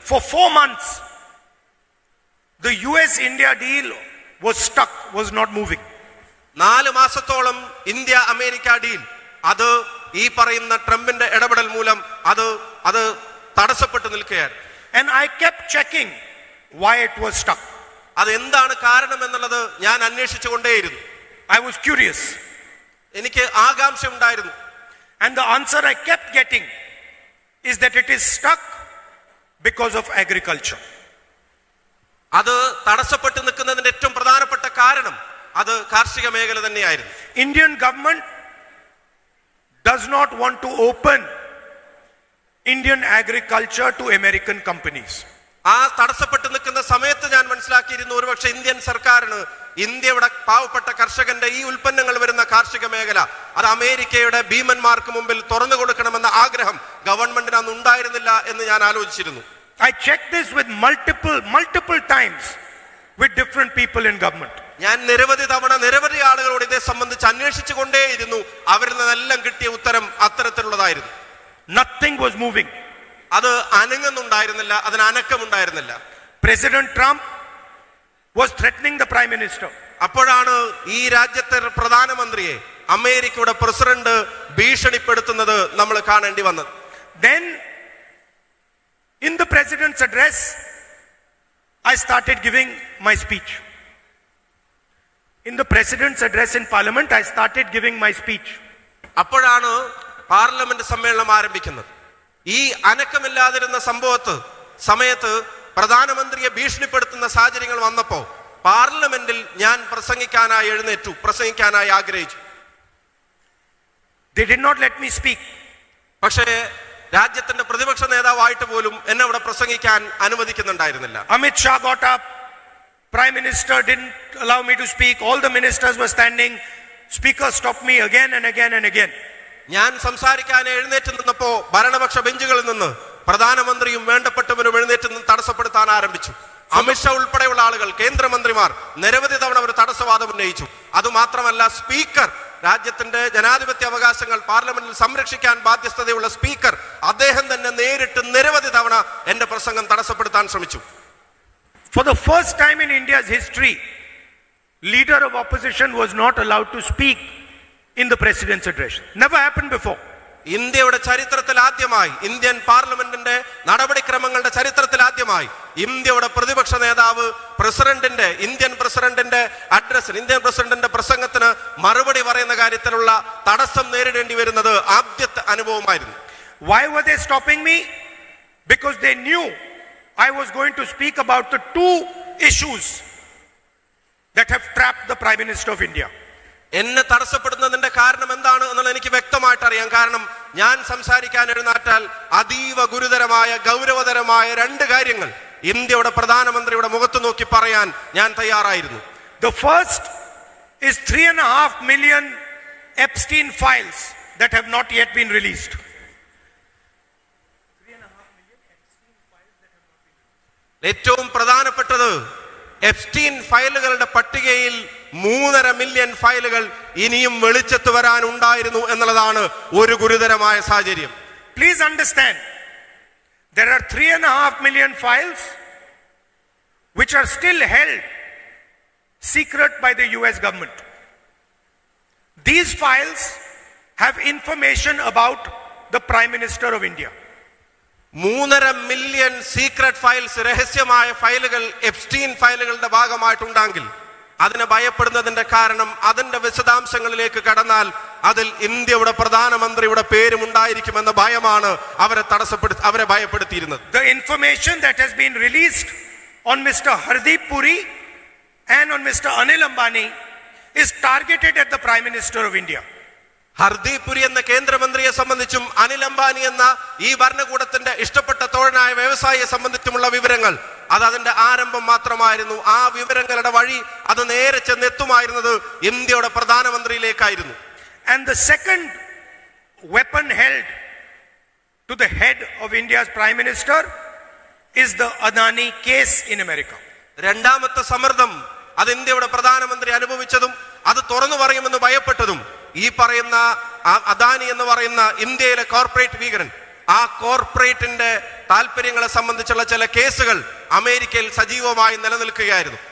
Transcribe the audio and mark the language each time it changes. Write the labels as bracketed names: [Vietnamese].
[English] For 4 months, the US-India deal was stuck, was not moving. [Malayalam] 4 മാസത്തോളം India America deal അത് ഈ പറയുന്ന ട്രംപിന്റെ ഇടപെടൽ മൂലം അത് തടസ്സപ്പെട്ടു നിൽക്കുകയാണ്. [English] And I kept checking why it was stuck. [Malayalam] അത് എന്താണ് കാരണം എന്നുള്ളത് ഞാൻ അന്വേഷിച്ചുകൊണ്ടേയിരുന്നു. [English] I was curious. [Malayalam] എനിക്ക് ആകാംക്ഷ ഉണ്ടായിരുന്നു. [English] And the answer I kept getting is that it is stuck because of agriculture. [Malayalam] അത് തടസ്സപ്പെട്ടു നിൽക്കുന്നതിന്റെ ഏറ്റവും പ്രധാനപ്പെട്ട കാരണം അത് കാർഷിക മേഖല തന്നെയായിരുന്നു. [English] Indian government does not want to open Indian agriculture to American companies. [Malayalam] ആ തടസ്സപ്പെട്ടു നിൽക്കുന്ന സമയത്ത് ഞാൻ മനസ്സിലാക്കിയിരുന്നു ഒരുപക്ഷെ ഇന്ത്യൻ സർക്കാരിന് ഇന്ത്യയുടെ പാവപ്പെട്ട കർഷകന്റെ ഈ ഉൽപ്പന്നങ്ങൾ വരുന്ന കാർഷിക മേഖല അത് അമേരിക്കയുടെ ഭീമന്മാർക്ക് മുമ്പിൽ തുറന്നു കൊടുക്കണമെന്ന ആഗ്രഹം ഗവൺമെന്റിന് അന്ന് ഉണ്ടായിരുന്നില്ല എന്ന് ഞാൻ ആലോചിച്ചിരുന്നു. [English] I checked this with multiple times with different people in government. [Malayalam] ഞാൻ നിരവധി തവണ നിരവധി ആളുകളോട് ഇതേ സംബന്ധിച്ച് അന്വേഷിച്ചു കൊണ്ടേയിരുന്നു. അവരിൽ നിന്നെല്ലാം കിട്ടിയ ഉത്തരം അത്തരത്തിലുള്ളതായിരുന്നു. [English] Nothing was moving. [Malayalam] അത് അനങ്ങുന്നുണ്ടായിരുന്നില്ല, അതിന് അനക്കമുണ്ടായിരുന്നില്ല. [English] President Trump was threatening the prime minister. [Malayalam] അപ്പോഴാണ് ഈ രാജ്യത്തെ പ്രധാനമന്ത്രിയെ അമേരിക്കയുടെ പ്രസിഡന്റ് ഭീഷണിപ്പെടുത്തുന്നത് നമ്മൾ കാണേണ്ടി വന്നത്. [English] Then in the president's address I started giving my speech. In the president's address in parliament I started giving my speech. [Malayalam] അപ്പോഴാണ് പാർലമെന്റ് സമ്മേളനം ആരംഭിക്കുന്നത്. ഈ അനക്കമില്ലാതിരുന്ന സമയത്ത് പ്രധാനമന്ത്രിയെ ഭീഷണിപ്പെടുത്തുന്ന സാഹചര്യങ്ങൾ വന്നപ്പോൾ പാർലമെന്റിൽ ഞാൻ പ്രസംഗിക്കാനായി ആഗ്രഹിച്ചു. [English] They did not let me speak. [Malayalam] പക്ഷേ രാജ്യത്തിന്റെ പ്രതിപക്ഷ നേതാവായിട്ട് പോലും എന്നെ അവിടെ പ്രസംഗിക്കാൻ അനുവദിക്കുന്നുണ്ടായിരുന്നില്ല. [English] Amit Shah got up. Prime Minister didn't allow me to speak. All the ministers were standing. Speaker stopped me again and again and again. [Malayalam] ഞാൻ സംസാരിക്കാൻ എഴുന്നേറ്റ് നിന്നപ്പോ ഭരണപക്ഷ ബെഞ്ചുകളിൽ നിന്ന് പ്രധാനമന്ത്രിയും വേണ്ടപ്പെട്ടവരും എഴുന്നേറ്റ് നിന്ന് തടസ്സപ്പെടുത്താൻ ആരംഭിച്ചു. അമിത്ഷാ ഉൾപ്പെടെയുള്ള ആളുകൾ, കേന്ദ്രമന്ത്രിമാർ നിരവധി തവണ അവർ തടസ്സവാദം ഉന്നയിച്ചു. അതുമാത്രമല്ല, സ്പീക്കർ, രാജ്യത്തിന്റെ ജനാധിപത്യ അവകാശങ്ങൾ പാർലമെന്റിൽ സംരക്ഷിക്കാൻ ബാധ്യസ്ഥതയുള്ള സ്പീക്കർ, അദ്ദേഹം തന്നെ നേരിട്ട് നിരവധി തവണ എന്റെ പ്രസംഗം തടസ്സപ്പെടുത്താൻ ശ്രമിച്ചു. [English] For the first time in India's history, leader of opposition was not allowed to speak in the president's address. Never happened before. [Malayalam] ഇന്ത്യയുടെ ചരിത്രത്തിൽ ആദ്യമായി, ഇന്ത്യൻ പാർലമെന്റിന്റെ നടപടിക്രമങ്ങളുടെ ചരിത്രത്തിൽ ആദ്യമായി ഇന്ത്യയുടെ പ്രതിപക്ഷ നേതാവ് ഇന്ത്യൻ പ്രസിഡന്റിന്റെ പ്രസംഗത്തിന് മറുപടി പറയുന്ന കാര്യത്തിലുള്ള തടസ്സം നേരിടേണ്ടി വരുന്നത് ആദ്യത്തെ അനുഭവമായിരുന്നു. [English] Why were they stopping me? Because they knew I was going to speak about the 2 issues that have trapped the Prime Minister of India. [Malayalam] എന്നെ തടസ്സപ്പെടുന്നതിന്റെ കാരണം എന്താണ് എന്നുള്ളത് എനിക്ക് വ്യക്തമായിട്ട് അറിയാം. കാരണം ഞാൻ സംസാരിക്കാൻ എഴുന്നേറ്റാൽ അതീവ ഗുരുതരമായ ഗൗരവതരമായ 2 കാര്യങ്ങൾ ഇന്ത്യയുടെ പ്രധാനമന്ത്രിയുടെ മുഖത്ത് നോക്കി പറയാൻ ഞാൻ തയ്യാറായിരുന്നു. [English] The first is 3.5 million Epstein files that have not yet been released. [Malayalam] ഏറ്റവും പ്രധാനപ്പെട്ടത് എപ്സ്റ്റീൻ ഫയലുകളുടെ പട്ടികയിൽ 3.5 മില്യൺ ഫയലുകൾ ഇനിയും വെളിച്ചത്ത് വരാൻ ഉണ്ടായിരുന്നു എന്നുള്ളതാണ് ഒരു ഗുരുതരമായ സാഹചര്യം. [English] Please understand, there are 3.5 million files which are still held secret by the US government. These files have information about the Prime Minister of India. [Malayalam] 3.5 million [English] secret files, [Malayalam] രഹസ്യമായ ഫയലുകൾ എപ്സ്റ്റീൻ ഫയലുകളുടെ ഭാഗമായിട്ടുണ്ടെങ്കിൽ അതിനെ ഭയപ്പെടുന്നതിന്റെ കാരണം അതിന്റെ വിശദാംശങ്ങളിലേക്ക് കടന്നാൽ അതിൽ ഇന്ത്യയുടെ പ്രധാനമന്ത്രിയുടെ പേരും ഉണ്ടായിരിക്കുമെന്ന ഭയമാണ് അവരെ ഭയപ്പെടുത്തിയിരുന്നത്. [English] The information that has been released on Mr. Hardeep Puri and on Mr. Anil Ambani is targeted at the Prime Minister of India. [Malayalam] Hardeep Puri എന്ന കേന്ദ്രമന്ത്രിയെ സംബന്ധിച്ചും അനിൽ അംബാനി എന്ന ഈ ഭരണകൂടത്തിന്റെ ഇഷ്ടപ്പെട്ട തോഴനായ വ്യവസായിയെ സംബന്ധിച്ചുമുള്ള വിവരങ്ങൾ അത് അതിന്റെ ആരംഭം മാത്രമായിരുന്നു. ആ വിവരങ്ങളുടെ വഴി അത് നേരെ ചെന്നെത്തുമായിരുന്നത് ഇന്ത്യയുടെ പ്രധാനമന്ത്രിയിലേക്കായിരുന്നു. [English] And the second weapon held to the head of India's Prime Minister is the Adani case in America. [Malayalam] രണ്ടാമത്തെ സമ്മർദ്ദം അത് ഇന്ത്യയുടെ പ്രധാനമന്ത്രി അനുഭവിച്ചതും അത് തുറന്നു പറയുമെന്ന് ഭയപ്പെട്ടതും ഈ പറയുന്ന അദാനി എന്ന് പറയുന്ന ഇന്ത്യയിലെ കോർപ്പറേറ്റ് ഭീകരൻ, ആ കോർപ്പറേറ്റിന്റെ താല്പര്യങ്ങളെ സംബന്ധിച്ചുള്ള ചില കേസുകൾ അമേരിക്കയിൽ സജീവമായി നിലനിൽക്കുകയായിരുന്നു.